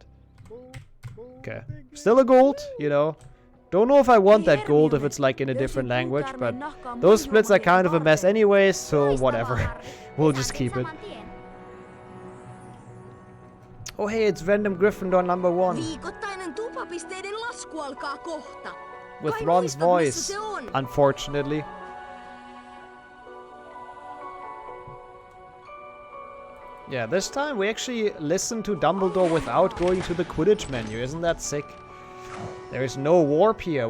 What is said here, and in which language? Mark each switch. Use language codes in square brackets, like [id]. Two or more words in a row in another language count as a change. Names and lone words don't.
[en] Okay. Still a gold, you know. Don't know if I want that gold if it's like in a different language, but those splits are kind of a mess anyways, so whatever. We'll just keep it. Oh hey, it's random Gryffindor number 1. [fi] Viikoittainen tupapisteiden lasku alkaa kohta. [en] With Ron's voice, unfortunately. Yeah, this time we actually listen to Dumbledore without going to the Quidditch menu. Isn't that sick? There is no warp here.